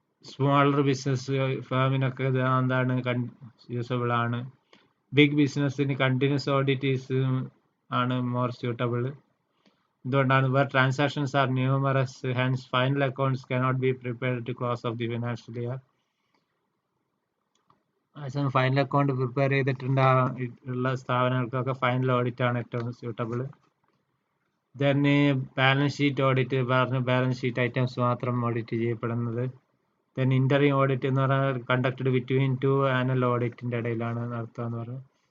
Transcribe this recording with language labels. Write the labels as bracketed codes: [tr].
[ml] Smaller business ഫേമിനൊക്കെ ഇത് എന്താണ് usable ആണ്. ബിഗ് ബിസിനസ്സിന് കണ്ടിന്യൂസ് ഓഡിറ്റ് ആണ് മോർ സ്യൂട്ടബിൾ. എന്തുകൊണ്ടാണ്? [en] where transactions are numerous, hence final accounts cannot be prepared to close of the financial year. [ml] Final account prepare ചെയ്തിട്ടുണ്ട് ഉള്ള സ്ഥാപനങ്ങൾക്കൊക്കെ final audit ആണ് ഏറ്റവും suitable. Then balance sheet audit പറഞ്ഞ balance sheet items മാത്രം audit ചെയ്യപ്പെടുന്നത്. Then interim audit എന്ന് പറഞ്ഞാൽ conducted between 2 annual ഓഡിറ്റിന്റെ ഇടയിലാണ് നടത്തുക എന്ന് പറഞ്ഞു.